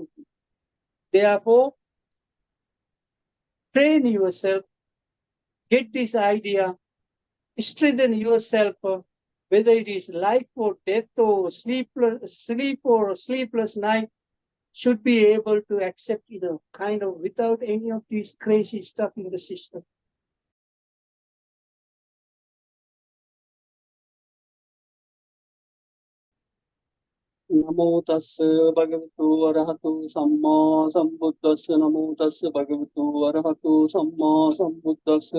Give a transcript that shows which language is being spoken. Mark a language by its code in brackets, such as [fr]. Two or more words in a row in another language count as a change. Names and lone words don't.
[en] Therefore, train yourself, get this idea, strengthen yourself, whether it is life or death or sleep or sleepless night, should be able to accept, kind of without any of these crazy stuff in the system. [pi] Namo tassa bhagavato arahato samma sambuddhassa. Namo tassa bhagavato arahato samma sambuddhassa.